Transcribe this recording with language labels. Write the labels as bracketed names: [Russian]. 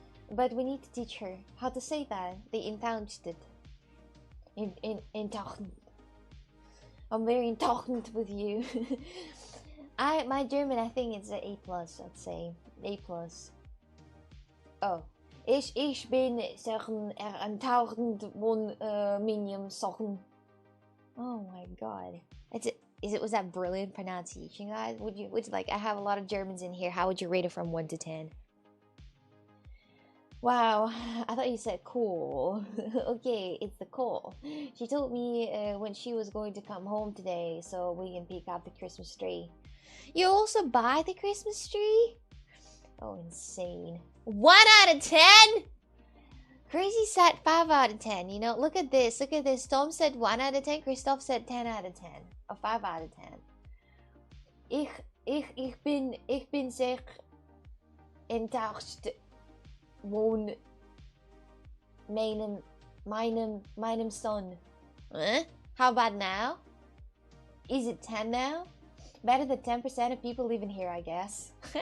[English] But we need to teach her how to say that. They entouched it. Entouched. I'm very entouched with you. My German, I think it's an A+, I'd say. A+. Oh. [German] Ich bin Sachen entaucht von Minium Sachen. [English] Oh my god. Was that brilliant pronunciation, guys? Would you like, I have a lot of Germans in here. How would you rate it from 1 to 10? Wow, I thought you said cool. Okay, it's the call. She told me when she was going to come home today so we can pick up the Christmas tree. You also buy the Christmas tree? Oh, insane. 1 out of 10? Crazy said 5 out of 10. You know, look at this. Look at this. Tom said 1 out of 10. Christoph said 10 out of 10. Or 5 out of 10. [German] Ich bin sehr enttäuscht von meinem Son. [English] Huh? How about now? Is it 10 now? Better than 10% of people living here, I guess.